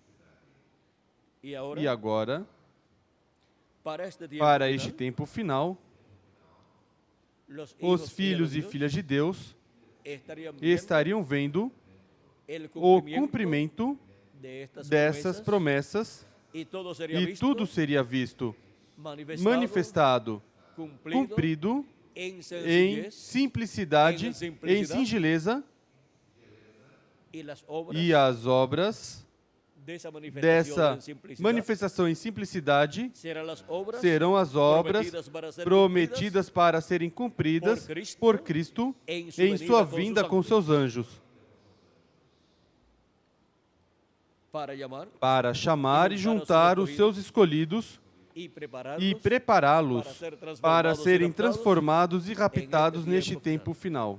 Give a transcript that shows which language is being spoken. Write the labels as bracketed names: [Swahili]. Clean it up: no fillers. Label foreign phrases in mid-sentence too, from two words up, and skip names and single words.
[Portuguese] E agora, para este tempo final, os filhos e filhas de Deus estariam vendo o cumprimento dessas promessas e tudo seria visto, manifestado, cumprido em simplicidade, em singeleza [Spanish] y las obras [Portuguese] e as obras [Spanish] de esa manifestación [Portuguese] dessa [Spanish] en simplicidad [Portuguese] manifestação em simplicidade [Spanish] serán las obras [Portuguese] serão as obras prometidas para serem cumpridas por Cristo em sua vinda com seus anjos, para chamar e juntar os seus escolhidos [Spanish] y [Portuguese] e prepará-los para serem transformados e raptados neste tempo final.